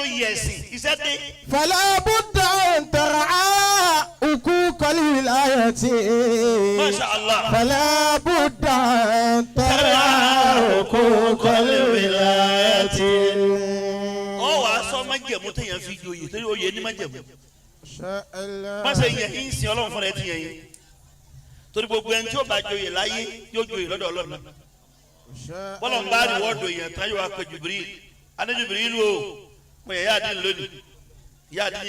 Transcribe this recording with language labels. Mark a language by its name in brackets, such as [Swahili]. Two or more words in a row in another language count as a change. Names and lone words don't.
[Yoruba] ẹ̀sìn iṣẹ́ dé. [Arabic] فلا بد أن ترعى حقوق الولاية. ما شاء الله. فلا بد أن ترعى حقوق الولاية. [Yoruba] ọ wàá sọ májẹ̀mú téèyàn fi joyè torí oyè ní májẹ̀mú. má ṣe yẹn ń sin ọlọ́run fúnra ẹ ti yẹn yín torí gbogbo ẹni tí ó bá joyè láyé yóò joyè lọ́dọ̀ ọlọ́run. bọ́lá ń bá rìwọ́ọ̀dù èèyàn tán yóò wá pé Jibril adé Jibril o mo yẹ yáàdín lónìí yáàdín ní